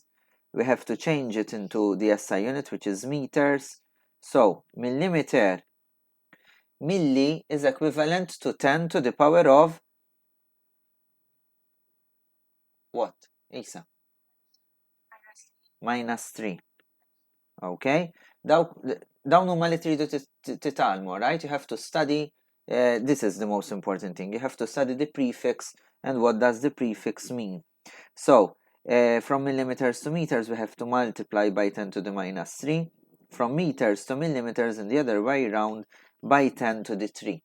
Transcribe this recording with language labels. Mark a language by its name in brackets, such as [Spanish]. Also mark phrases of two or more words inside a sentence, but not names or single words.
[English] We have to change it into the SI unit, which is meters. So, millimeter, milli is equivalent to 10 to the power of what? Isa? Minus 3. Okay? [Maltese] Dawn huma li tridu titalmu, [English] right? You have to study, this is the most important thing. You have to study the prefix and what does the prefix mean. So, from millimeters to meters, we have to multiply by 10 to the minus 3. From meters to millimeters and the other way around by 10 to the 3.